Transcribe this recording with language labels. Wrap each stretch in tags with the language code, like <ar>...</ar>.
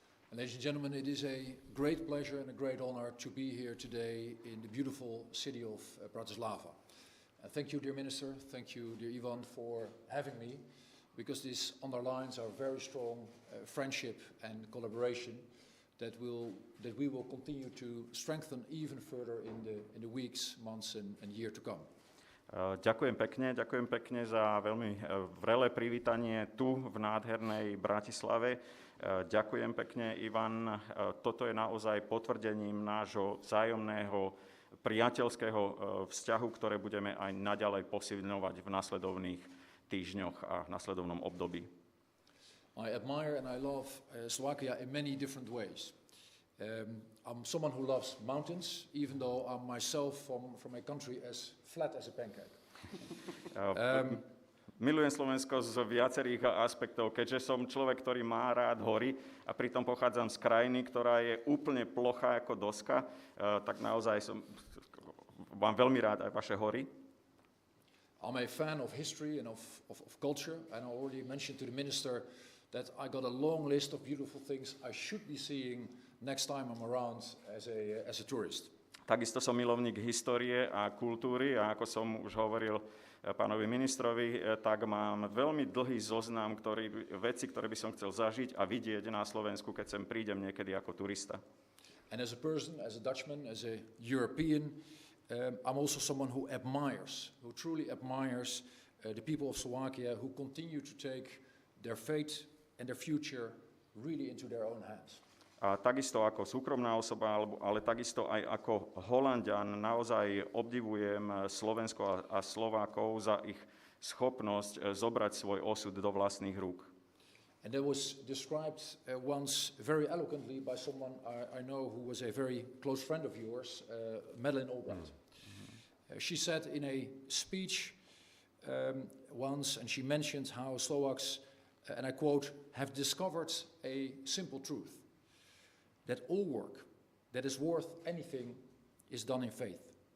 <en>And ladies and gentlemen, it is a great pleasure and a great honor to be here today in the beautiful city of Bratislava. Thank you, dear Minister. Thank you, dear Ivan, for having me. because this underlines our very strong friendship and collaboration that we will continue to strengthen even further in the weeks, months and year to come.</en> <sk>Ďakujem pekne za veľmi vrelé privítanie tu v nádhernej Bratislave. Ďakujem pekne, Ivan. Toto je naozaj potvrdením nášho vzájomného priateľského vzťahu, ktoré budeme aj naďalej posilňovať v nasledovných týždňoch a v nasledovnom období.</sk> <en>I admire and I love Slovakia in many different ways. I'm someone who loves mountains, even though I'm myself from a country as flat as a pancake.</en> <sk>Milujem Slovensko z viacerých aspektov, keďže som človek, ktorý má rád hory a pritom pochádzam z krajiny, ktorá je úplne plochá ako doska, tak naozaj mám veľmi rád aj vaše hory.</sk> <en>I'm a fan of history and of culture, and I already mentioned to the minister that I got a long list of beautiful things I should be seeing next time I'm around as a tourist.</en> <sk>Takisto som milovník histórie a kultúry a ako som už hovoril pánovi ministrovi, tak mám veľmi dlhý zoznam vecí, ktoré by som chcel zažiť a vidieť na Slovensku, keď sem prídem niekedy ako turista.</sk> <en>And as a person, as a Dutchman, as a European, I'm also someone who truly admires the people of Slovakia who continue to take their fate and their future really into their own hands.</en> <sk>A takisto ako súkromná osoba, ale takisto aj ako Holanďan naozaj obdivujem Slovensko a Slovákov za ich schopnosť zobrať svoj osud do vlastných rúk.</sk> <en>And that was described once very eloquently by someone I know who was a very close friend of yours, Madeleine Albright. She said in a speech once, and she mentioned how Slovaks, and I quote, have discovered a simple truth, that all work that is worth anything is done in faith.</en>